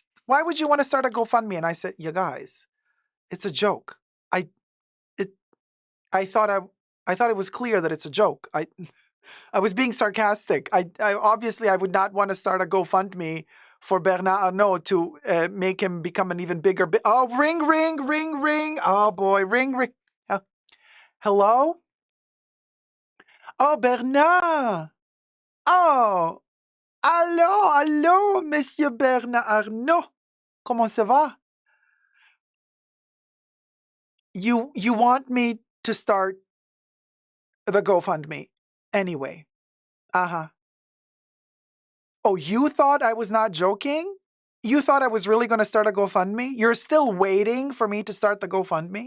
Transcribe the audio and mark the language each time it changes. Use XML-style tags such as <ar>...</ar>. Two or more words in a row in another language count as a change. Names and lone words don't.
<en>Why would you want to start a GoFundMe? And I said, you guys, it's a joke. I it I thought it was clear that it's a joke. I was being sarcastic. I obviously I would not want to start a GoFundMe for Bernard Arnault to make him become an even bigger. Oh, ring, ring, ring, ring. Oh boy, ring, ring. Hello? Oh, Bernard.</en> <fr>Oh, allô, allô, Monsieur Bernard Arnault. Comment ça va?</fr> <en>You want me to start the GoFundMe anyway? Uh-huh. Oh, you thought I was not joking? You thought I was really going to start a GoFundMe? You're still waiting for me to start the GoFundMe?</en>